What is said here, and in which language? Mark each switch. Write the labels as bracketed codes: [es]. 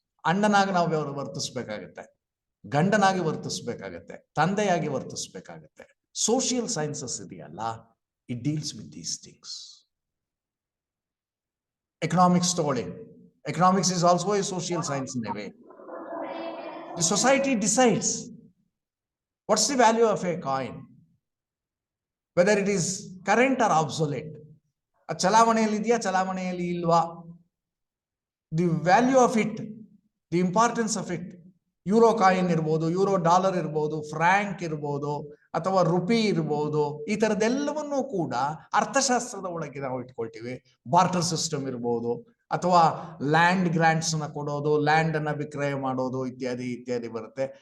[kn] ಅಣ್ಣನಾಗಿ ನಾವು ವರ್ತಿಸ್ಬೇಕಾಗತ್ತೆ, ಗಂಡನಾಗಿ ವರ್ತಿಸ್ಬೇಕಾಗತ್ತೆ, ತಂದೆಯಾಗಿ ವರ್ತಿಸ್ಬೇಕಾಗತ್ತೆ. [en] social sciences [kn] ಇದೆಯಲ್ಲ, [en] it deals with these things. [kn] Economics ತಗೊಳ್ಳಿ. [en] Economics is also a social science in a way. The society decides what's the value of a coin, whether it is current or obsolete. [kn] ಚಲಾವಣೆಯಲ್ಲಿ ಇದೆಯಾ, ಚಲಾವಣೆಯಲ್ಲಿ ಇಲ್ವಾ, [en] the value of it, the importance of it. [kn] Euro coin ಇರ್ಬೋದು, euro dollar ಇರ್ಬೋದು, Frank ಇರ್ಬೋದು, ಅಥವಾ rupee ಇರ್ಬೋದು, ಈ ಥರದ್ದೆಲ್ಲವನ್ನೂ ಕೂಡ ಅರ್ಥಶಾಸ್ತ್ರದ ಒಳಗೆ ನಾವು ಇಟ್ಕೊಳ್ತೀವಿ. ಬಾರ್ಟರ್ ಸಿಸ್ಟಮ್ ಇರ್ಬೋದು, ಅಥವಾ ಲ್ಯಾಂಡ್ ಗ್ರಾಂಟ್ಸ್ ಅನ್ನ ಕೊಡೋದು, ಲ್ಯಾಂಡ್ ಅನ್ನ ವಿಕ್ರಯ ಮಾಡೋದು, ಇತ್ಯಾದಿ ಬರುತ್ತೆ.